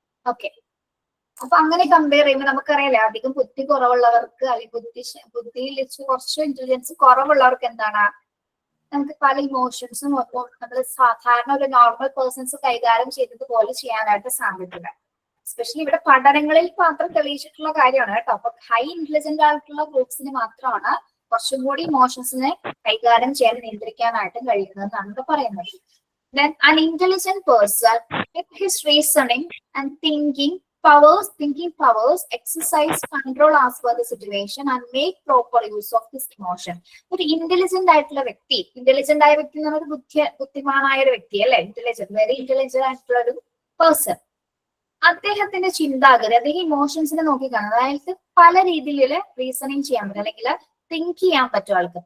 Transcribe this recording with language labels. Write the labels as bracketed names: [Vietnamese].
[Malayalam] Okay, അപ്പൊ അങ്ങനെ compare ചെയ്യുമ്പോൾ നമുക്കറിയാലേ അധികം ബുദ്ധി കുറവുള്ളവർക്ക് അല്ലെങ്കിൽ ബുദ്ധിയിൽ കുറച്ച് ഇന്റലിജൻസ് കുറവുള്ളവർക്ക് എന്താണ്, നമുക്ക് പല ഇമോഷൻസും നമ്മൾ സാധാരണ ഒരു നോർമൽ പേഴ്സൺസ് കൈകാര്യം ചെയ്തതുപോലെ ചെയ്യാനായിട്ട് സാധിക്കില്ല. എസ്പെഷ്യലി ഇവിടെ പഠനങ്ങളിൽ മാത്രം തെളിയിച്ചിട്ടുള്ള കാര്യമാണ് കേട്ടോ. അപ്പൊ ഹൈ ഇന്റലിജന്റ് ആയിട്ടുള്ള ഗ്രൂപ്പ്സിന് മാത്രമാണ് കുറച്ചും കൂടി ഇമോഷൻസിനെ കൈകാര്യം ചെയ്യാൻ, നിയന്ത്രിക്കാനായിട്ടും കഴിയുന്നതെന്നാണ് പറയുന്നത്. [English] Then an intelligent person with his reasoning and thinking powers exercise control as per the situation and make proper use of this emotion. [Malayalam] ഒരു ഇന്റലിജന്റ് ആയിട്ടുള്ള വ്യക്തി, ഇന്റലിജന്റ് ആയ വ്യക്തി എന്ന് പറഞ്ഞാൽ ബുദ്ധിമാനായ ഒരു വ്യക്തി അല്ലെ, ഇന്റലിജന്റ്, വെരി ഇന്റലിജന്റ് ആയിട്ടുള്ള ഒരു പേഴ്സൺ. അദ്ദേഹത്തിന്റെ ചിന്താഗതി, അദ്ദേഹം ഇമോഷൻസിനെ നോക്കിക്കാണും. അതായത് പല രീതിയിൽ റീസണിങ് ചെയ്യാൻ പറ്റും, അല്ലെങ്കിൽ തിങ്ക് ചെയ്യാൻ പറ്റും ആൾക്ക്.